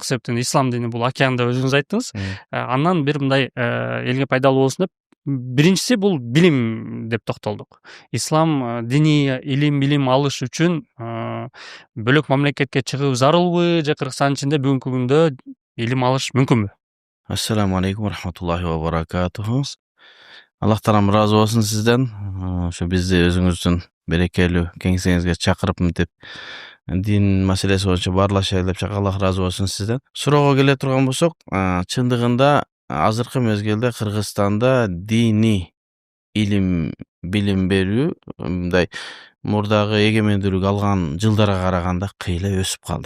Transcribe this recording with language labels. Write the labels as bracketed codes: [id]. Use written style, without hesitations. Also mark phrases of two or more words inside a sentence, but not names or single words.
[ky] Себептен ислам дини бул океан деп өзүңүз айттыңыз. Андан бир мындай элге пайдалуу болсун деп, биринчиси бул билим деп токтолдук. Ислам диний билим алыш үчүн бөлөк мамлекетке чыгуу зарылбы, же Кыргызстандын ичинде бүгүнкү күндө илим алыш мүмкүнбү? [ar] السلام عليكم رحمة الله وبركاته. [ky] Аллах Таалам разы болсун сизден. Ошо бизди өзүңүздүн берекелүү кеңсеңизге чакырып мынтип дин маселеси боюнча баарлашайлы деп чакырып, Аллах разы болсун сизден. Суроого келе турган болсок, чындыгында азыркы мезгилде Кыргызстанда диний билим берүү мындай мурдагы эгемендүүлүк алган жылдарга караганда кыйла өсүп калды.